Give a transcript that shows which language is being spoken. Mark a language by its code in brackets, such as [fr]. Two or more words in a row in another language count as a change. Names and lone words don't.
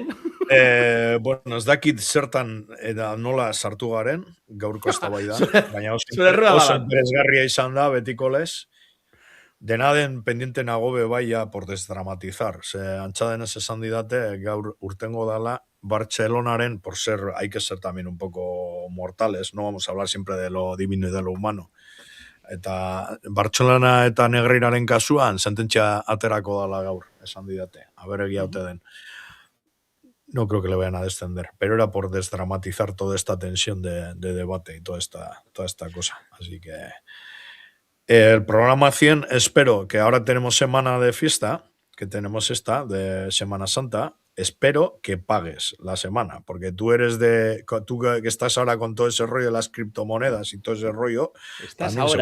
[eu] Bueno, ez dakit zertan eta nola sartu garen, gaurko eztabaida, baina oso interesgarria izan da, betiko lez. Dena den pendiente nago bai ja [es] por desdramatizar. [eu] Antxadenez esan didate, gaur urtengo dala, Bartzelonaren, [es] por ser, hay que ser también un poco mortales, no vamos a hablar siempre de lo divino y de lo humano. [eu] Eta Bartzelona eta Negreiraren kasuan sententzia aterako dala gaur, esan didate. [es] A ver [eu] egia ote den. [es] No creo que le vayan a descender, pero era por desdramatizar toda esta tensión de debate y toda esta cosa. Así que el programa 100, espero que ahora tenemos semana de fiesta, que tenemos esta de Semana Santa, espero que pagues la semana, porque tú que estás ahora con todo ese rollo de las criptomonedas y todo ese rollo, también ahora.